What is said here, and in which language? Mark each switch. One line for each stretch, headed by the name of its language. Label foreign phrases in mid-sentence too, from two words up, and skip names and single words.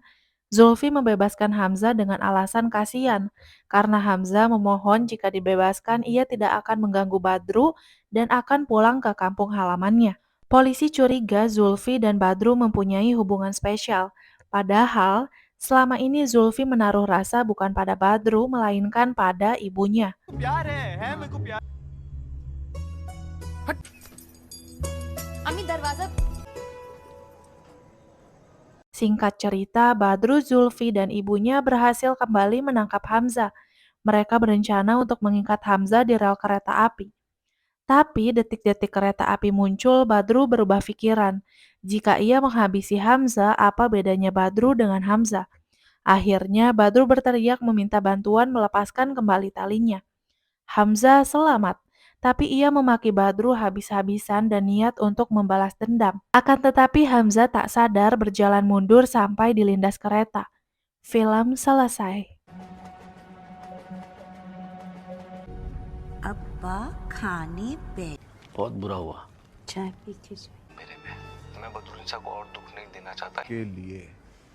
Indonesian: Zulfi membebaskan Hamzah dengan alasan kasihan, karena Hamzah memohon jika dibebaskan ia tidak akan mengganggu Badru dan akan pulang ke kampung halamannya. Polisi curiga Zulfi dan Badru mempunyai hubungan spesial, padahal selama ini Zulfi menaruh rasa bukan pada Badru melainkan pada ibunya.
Hindi: अम्मी दरवाजा
Indonesian: Singkat cerita, Badru, Zulfi, dan ibunya berhasil kembali menangkap Hamzah. Mereka berencana untuk mengikat Hamzah di rel kereta api. Tapi detik-detik kereta api muncul, Badru berubah pikiran. Jika ia menghabisi Hamzah, apa bedanya Badru dengan Hamzah? Akhirnya, Badru berteriak meminta bantuan melepaskan kembali talinya. Hamzah selamat, tapi ia memaki Badru habis-habisan dan niat untuk membalas dendam. Akan tetapi Hamzah tak sadar berjalan mundur sampai dilindas kereta. Film selesai.
Hindi: अब्बा खाने पे बहुत बुरा हुआ चाय पी के जाए। मेरे में मैं बदरुनिसा को और दुख नहीं देना चाहता के लिए